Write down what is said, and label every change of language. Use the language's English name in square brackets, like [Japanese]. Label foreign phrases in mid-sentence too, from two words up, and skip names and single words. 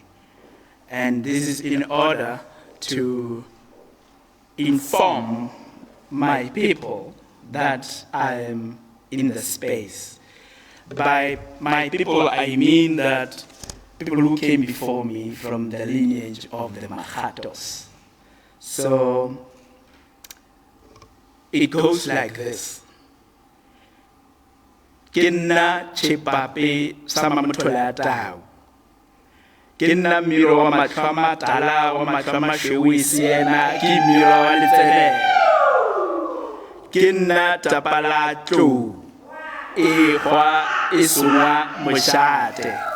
[English] And this is in order to inform my people that I am in the space. By my people, I mean that people who came before me from the lineage of the Makgatos. So it goes like this. [Northern Sotho] Khehla Chepape Makgato. Khehla miro wa matlhwa matala wa matlhwa mashweu siena ke miro wa letsenele. Khehla tapalatlo e hwa e sungwa moshate.